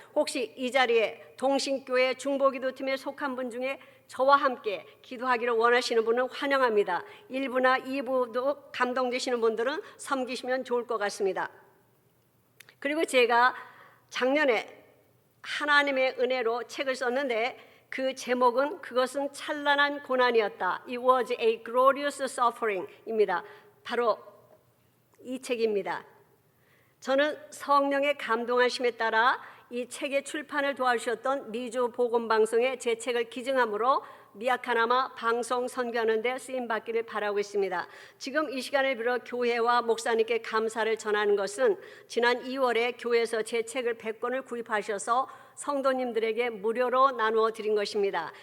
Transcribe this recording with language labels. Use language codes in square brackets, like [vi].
[ko] 혹시 이 자리에 동신교회 중보기도팀에 속한 분 중에 저와 함께 기도하기를 원하시는 분은 환영합니다. 1부나 2부도 감동되시는 분들은 섬기시면 좋을 것 같습니다. 그리고 제가 작년에 하나님의 은혜로 책을 썼는데 그 제목은 그것은 찬란한 고난이었다. [en] It was a glorious suffering입니다. [ko] 바로 이 책입니다. 저는 성령의 감동하심에 따라 이 책의 출판을 도와주셨던 미주 복음방송에 제 책을 기증함으로 미약하나마 방송 선교하는 데 쓰임받기를 바라고 있습니다. 지금 이 시간을 빌어 교회와 목사님께 감사를 전하는 것은 지난 2월에 교회에서 제 책을 100권을 구입하셔서 성도님들에게 무료로 나누어 드린 것입니다.